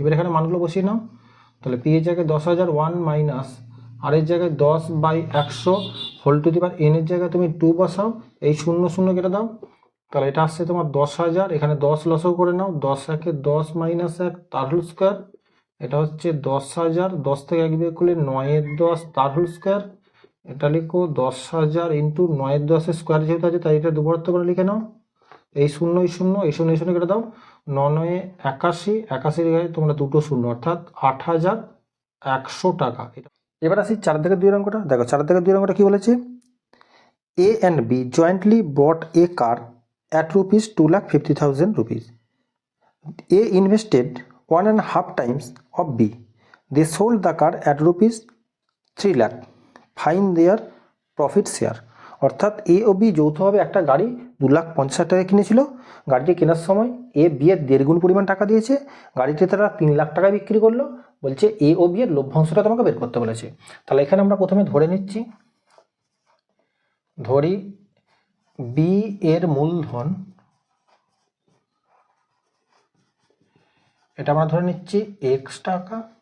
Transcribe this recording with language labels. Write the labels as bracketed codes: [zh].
[bn] এবার এখানে মানগুলো বসিয়ে নাও, তাহলে P এর জায়গায় 10,000, 1 মাইনাস R এর জায়গায় 10/100 whole to the power N এর জায়গায় তুমি 2 বসাও, এই 0 কেটে দাও, তাহলে এটা আসছে তোমার 10,000, এখানে 10 লসও করে নাও, 10 একে 10 মাইনাস 1 তার হোল স্কোয়ার, এটা হচ্ছে 10,000, 10 থেকে 1 বিয়োগ করলে 9 10 তার হোল স্কোয়ার, এটা লিখো 10,000 ইন্টু 9 10 স্কোয়ার যেহেতু আছে তাই এটা দুবার করে লিখে নাও, এই 0 এই 0 এই 0 এই 0 কেটে দাও, 9 81, 81 জায়গায় তোমরা দুটো 0, অর্থাৎ 8,100 টাকা। এবার আসি 4 থেকে 2 অঙ্কটা। দেখো 4 থেকে 2 অঙ্কটা কি বলেছে, [en] A and B jointly bought a car at rupees 2,50,000 rupees. A invested 1.5 times of B. They sold the car at rupees 3 lakh. Find their profit share. [bn] অর্থাৎ এ ও বি যৌথভাবে একটা গাড়ি 2,50,000 টাকা কিনেছিল। গাড়িটি কেনার সময় এ বি এর 1.5 গুণ পরিমাণ টাকা দিয়েছে, গাড়িটি তারা 3 লাখ টাকায় বিক্রি করলো। বলছে এ ও বি এর লভ্যাংশটা তোমাকে বের করতে বলেছে। তাহলে এখানে আমরা প্রথমে ধরে নিচ্ছি, ধরি বি এর মূলধন, এটা আমরা ধরে নিচ্ছি x টাকা।